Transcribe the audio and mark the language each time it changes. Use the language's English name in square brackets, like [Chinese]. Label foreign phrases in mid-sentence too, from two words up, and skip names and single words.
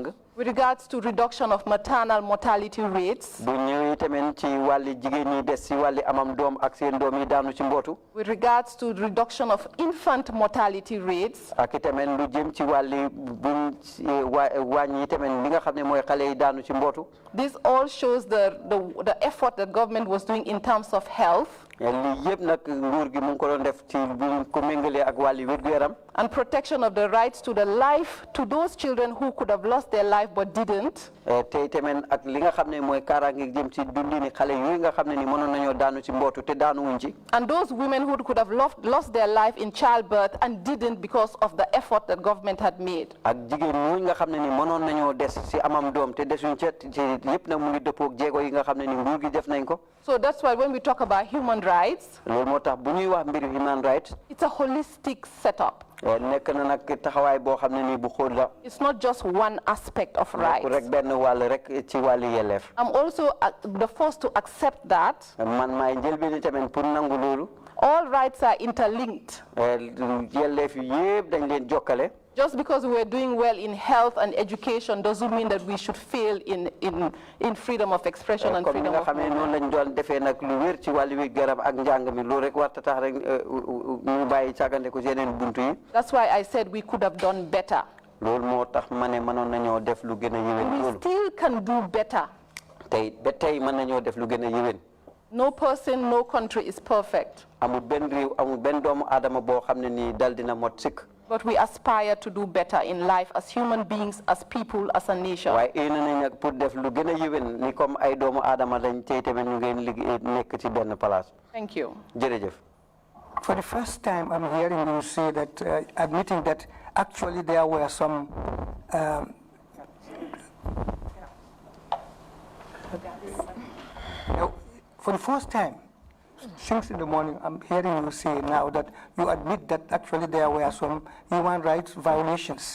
[English] With regards to reduction of maternal mortality rates. [Wolof] bu ñëwee tamit ci wàlli jigéen ñi des ci wàlli amam doom ak seen doom yi daanu ci mbootu. [English] With regards to reduction of infant mortality rates. [Wolof] ak tamit lu jëm ci wàlli buñ wàññi tamit li nga xam ne mooy xale yi daanu ci mbootu. [English] This all shows the effort that government was doing in terms of health. [Wolof] lii yëpp nag nguur gi mu ngi ko doon def ci buñ ko méngalee ak wàlli wér-gu-yaram. [English] And protection of the rights to the life to those children who could have lost their life but didn't. [Wolof] tey tamit ak li nga xam ne mooy kaaraange jëm ci dundini xale yooyu nga xam ne ni mënoon nañoo daanu ci mbootu te daanu wuñ ci. [English] And those women who could have lost their life in childbirth and didn't because of the effort that government had made. [Wolof] ak jigéen ñooñu nga xam ne ni mënoon nañoo des ci amam doom te desuñ ci yëpp nag mu ngi dëppoog jéego yi nga xam ne ni nguur gi def nañ ko. [English] So that's why when we talk about human rights, [Wolof] loolu moo tax bu ñuy wax mbiru [English] human rights. it's a holistic setup. [Wolof] nekk na nag taxawaay boo xam ne ni bu xóot la. [English] It's not just one aspect of rights. [Wolof] rek benn wàll rek ci wàllu yelleef. [English] I'm also the first to accept that. [Wolof] man maay njëlbéen tamit pour nangu loolu. [English] All rights are interlinked. [Wolof] yelleef yëpp dañ leen jokkale. [English] Just because we're doing well in health and education doesn't mean that we should fail in freedom of expression and freedom of movement. [Wolof] noonu lañ doon defee nag lu wér ci wàllu wi garab ak njàng mi loolu rek warta tax rek ñu bàyyi càggante ko ci yeneen buntu yi. [English] That's why I said we could have done better. [Wolof] loolu moo tax ma ne mënoon nañoo def lu gën a yéwén loolu. [English] We still can do better. [Wolof] tey ba tey mën nañoo def lu gën a yéwén. [English] No person, no country is perfect. [Wolof] amul benn réew amul benn doomu aadama boo xam ne nii dal dina mot sikk. [English] But we aspire to do better in life as human beings, as people, as a nation. [Wolof] waaye yéen nañ nag pour def lu gën a yéwén ni comme ay doomu aadama lañ tey tamit ñu ngeen liggéey nekk ci benn place. [English] Thank you. [Wolof] jërëjëf. [English] For the first time, I'm hearing you say that, admitting that actually there were some for the first time, since in the morning, I'm hearing you say now that you admit that actually there were some human rights violations.